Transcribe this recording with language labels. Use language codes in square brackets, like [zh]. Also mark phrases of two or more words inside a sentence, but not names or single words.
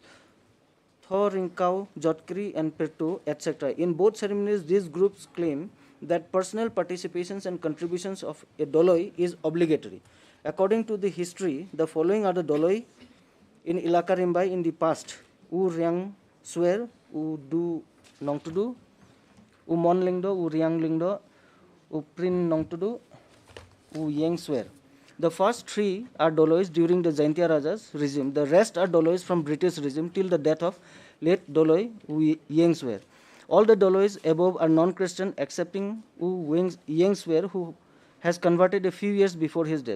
[en] Thor, Rinkau, Jotkri, and Pertu, etc. In both ceremonies, these groups claim that personal participations and contributions of a Doloi is obligatory. According to the history, the following are the Doloi in Ilaka Rimbai in the past: U Riang Swer, U Du Nongtudu, U Mon Lingdo, U Riang Lingdo, U Prin Nongtudu, U Yang Swer. The first three are Dolois during the Jaintia Raja's regime. The rest are Dolois from British regime till the death of late Doloi Yang Swer. All the Dolois above are non-Christian excepting Yang Swer, who has converted a few years before his death.